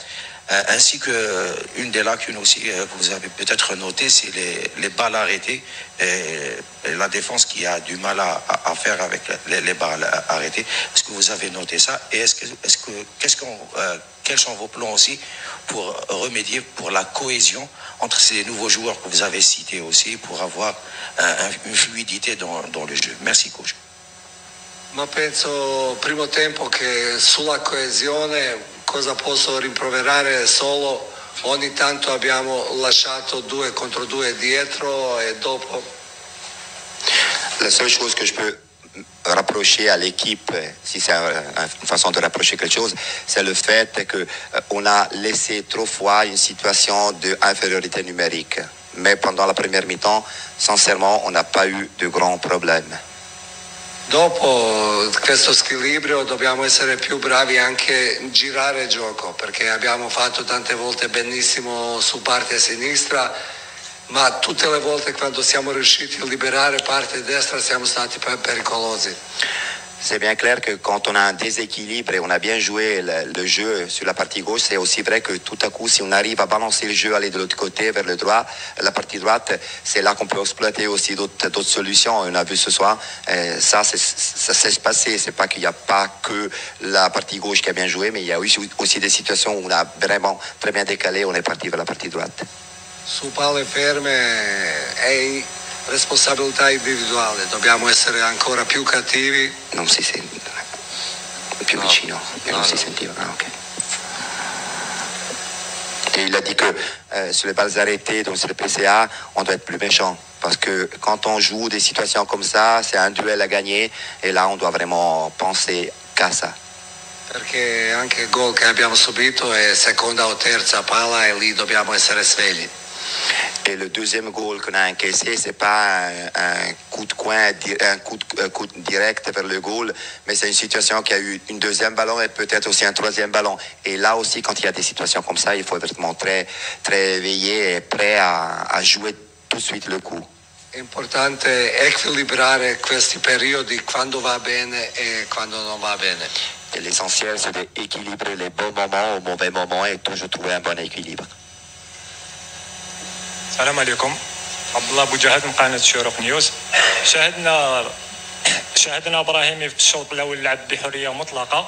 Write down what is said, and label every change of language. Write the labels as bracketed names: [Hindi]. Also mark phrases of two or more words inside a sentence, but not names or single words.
[French] Ainsi que une des lacunes aussi que vous avez peut-être noté, c'est les balles arrêtées et la défense qui a du mal à faire avec les balles arrêtées. Est-ce que vous avez noté ça? Et quels sont vos plans aussi pour remédier pour la cohésion entre ces nouveaux joueurs que vous avez cités aussi pour avoir une fluidité dans le jeu? Merci, coach. [Italian] Ma penso primo tempo che sulla coesione cosa posso rimproverare solo ogni tanto abbiamo lasciato 2 contro 2 dietro et dopo. [French] La seule chose que je peux rapprocher à l'équipe, si c'est une façon de rapprocher quelque chose, c'est le fait qu'on a laissé trop fois une situation d'infériorité numérique. Mais pendant la première mi-temps, sincèrement, on n'a pas eu de grands problèmes. [Italian] Dopo questo squilibrio dobbiamo essere più bravi anche a girare il gioco, perché abbiamo fatto tante volte benissimo su parte sinistra, ma tutte le volte quando siamo riusciti a liberare parte destra siamo stati pericolosi. [French] C'est bien clair que quand on a un déséquilibre et on a bien joué le jeu sur la partie gauche, c'est aussi vrai que tout à coup, si on arrive à balancer le jeu, aller de l'autre côté, vers le droit, la partie droite, c'est là qu'on peut exploiter aussi d'autres solutions. On a vu ce soir, ça s'est passé. C'est pas qu'il n'y a pas que la partie gauche qui a bien joué, mais il y a aussi des situations où on a vraiment très bien décalé, on est parti vers la partie droite. [Italian] Su palle ferme è responsabilità individuale, dobbiamo essere ancora più cattivi. Non si sente, più vicino, non si sentiva. [French] Ah, ok. Et il a dit que sur les balles arrêtées, donc sur le PCA, on doit être plus méchant. Parce que quand on joue des situations comme ça, c'est un duel à gagner, et là on doit vraiment penser qu'à ça. [Italian] Perché anche il gol che abbiamo subito è seconda o terza palla e lì dobbiamo essere svegli. [French] Et le deuxième goal qu'on a encaissé, c'est pas un coup de coin, un coup direct vers le goal, mais c'est une situation qui a eu une deuxième ballon et peut-être aussi un troisième ballon. Et là aussi, quand il y a des situations comme ça, il faut être vraiment très, très éveillé et prêt à jouer tout de suite le coup. [Italian] È importante equilibrare questi periodi quando va bene e quando non va bene. [French] Et l'essentiel, c'est d'équilibrer les bons moments aux mauvais moments et toujours trouver un bon équilibre. [Arabic] السلام عليكم. عبد الله بوجهد من قناه شروق نيوز. شاهدنا ابراهيمي في الشوط الاول لعب بحريه مطلقه.